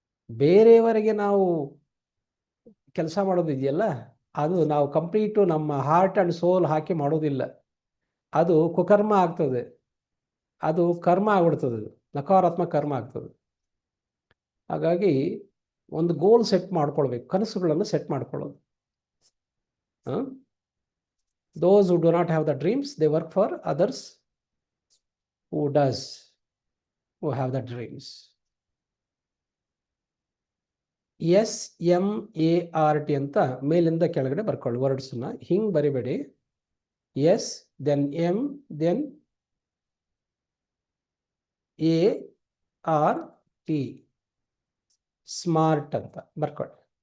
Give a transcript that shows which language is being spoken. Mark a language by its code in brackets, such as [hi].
[kn] ಬೇರೆಯವರಿಗೆ ನಾವು ಕೆಲಸ ಮಾಡೋದಿದೆಯಲ್ಲ, ಅದು ನಾವು ಕಂಪ್ಲೀಟು ನಮ್ಮ ಹಾರ್ಟ್ ಆ್ಯಂಡ್ ಸೋಲ್ ಹಾಕಿ ಮಾಡೋದಿಲ್ಲ, ಅದು ಕುಕರ್ಮ ಆಗ್ತದೆ, ಅದು ಕರ್ಮ ಆಗ್ಬಿಡ್ತದೆ, ನಕಾರಾತ್ಮಕ ಕರ್ಮ ಆಗ್ತದೆ. ಹಾಗಾಗಿ ಒಂದು ಗೋಲ್ ಸೆಟ್ ಮಾಡ್ಕೊಳ್ಬೇಕು, ಕನಸುಗಳನ್ನು ಸೆಟ್ ಮಾಡ್ಕೊಳ್ಳೋದು. [en] Those who do not have the dreams, they work for others who have the dreams. [kn] SMART ಅಂತ ಮೇಲಿಂದ ಕೆಳಗಡೆ ಬರ್ಕೊಳ್ಳಿ ವರ್ಡ್ಸನ್ನ. ಹಿಂಗೆ ಬರಿಬೇಡಿ. S, then M, then ART, smart ಅಂತ ಬರ್ಕೊಳ್ಳಿ.